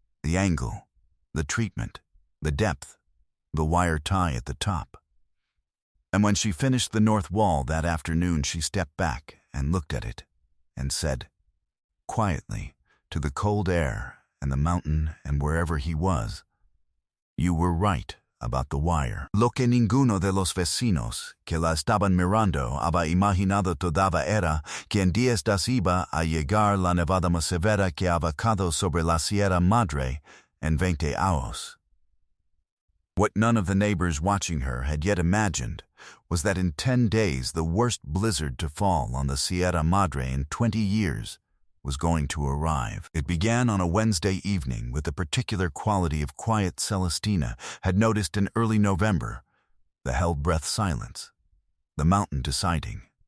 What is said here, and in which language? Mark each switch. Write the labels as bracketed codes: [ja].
[en] The angle, the treatment, the depth, the wire tie at the top. And when she finished the north wall that afternoon, she stepped back and looked at it and said, quietly, to the cold air and the mountain and wherever he was, "You were right about the wire. [es] Lo que ninguno de los vecinos que la estaban mirando había imaginado todavía era que en días das iba a llegar la nevada más severa que había caído sobre la Sierra Madre en 20 años." [en] What none of the neighbors watching her had yet imagined was that in 10 days the worst blizzard to fall on the Sierra Madre in 20 years was going to arrive. It began on a Wednesday evening with the particular quality of quiet Celestina had noticed in early November, the held-breath silence, the mountain deciding.